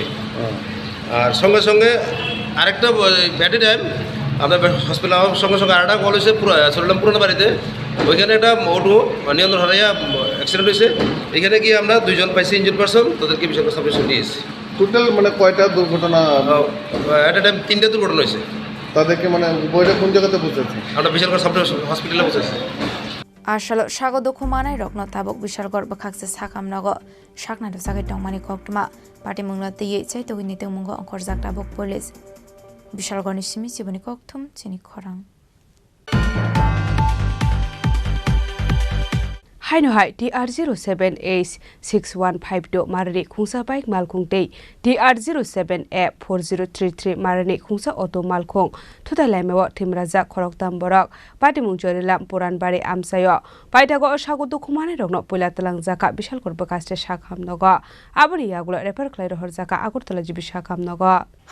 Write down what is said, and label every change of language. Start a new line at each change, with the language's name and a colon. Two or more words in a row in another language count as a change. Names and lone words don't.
Bangla: আর সঙ্গে সঙ্গে আরেকটা
English: battery time
Bangla: আমরা হসপিটাল সঙ্গে সঙ্গে আরেকটা কল হয়েছে চলিলাম পুরানবাড়িতে, ওইখানে একটা অটো নিয়ন্ত্রণ হারাইয়া অ্যাক্সিডেন্ট হয়েছে। এখানে গিয়ে আমরা 2 জন পাইছি
English: injured person,
Bangla: তাদেরকে বিশালগড় সাব স্টেশনে নিয়ে এসেছি। টোটাল মানে কয়টা দুর্ঘটনা? একটা টাইম 3টা দুর্ঘটনা হয়েছে। তাদেরকে মানে বইটা কোন জায়গাতে পৌঁছেছে? আমরা বিশালগড় সাব হসপিটালে পৌঁছেছি।
Kok Borok: Ashalo sagodo khumanai rokno tabok Bishalgor bakhakse sakhamnago sakna do sagai tongmani koktuma party mungla tiye chai to ni te mungo khorjak tabok police Bishalgor ni simi chiboni kokthum chini khorang Haino hai DR07A6152 marani khungsa bike malkhung tei DR07A4033 marani khungsa auto malkhung thudalai mewa thimraja khoroktam borok party mungchorilam Puranbari amsayo paitago sagoto khumane rokno poila talangjaka Bishalgor bakaste sakham nogo aboni yagulo repair khlai rohor jaka Agartala jibi sakham nogo